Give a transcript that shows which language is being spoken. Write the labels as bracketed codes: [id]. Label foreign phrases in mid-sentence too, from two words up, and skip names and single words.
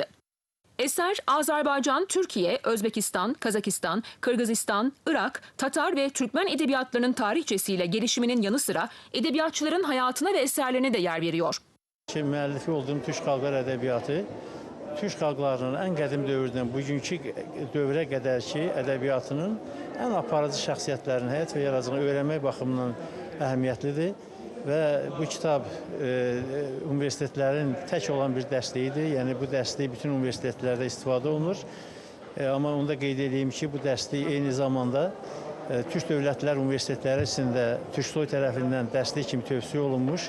[tr] Eser, Azerbaycan, Türkiye, Özbekistan, Kazakistan, Kırgızistan, Irak, Tatar ve Türkmen edebiyatlarının tarihçesiyle gelişiminin yanı sıra edebiyatçıların hayatına ve eserlerine de yer veriyor. [az] Müəllifi olduğum Türk Halkları Edebiyatı, Türk xalqlarının ən qədim dövrdən bugünkü dövrə qədərki ədəbiyyatının ən aparıcı şəxsiyyətlərinin həyat və yaradıcılığını öyrənmək baxımından əhəmiyyətlidir. Və bu kitab universitetlərin tək olan bir dərsliyidir. Yəni bu dərslik bütün universitetlərdə istifadə olunur. Amma onu da qeyd edeyim ki, bu dərslik eyni zamanda Türk Dövlətlər Universitetləri içində Türksoy tərəfindən dərslik kimi tövsiyə olunmuş.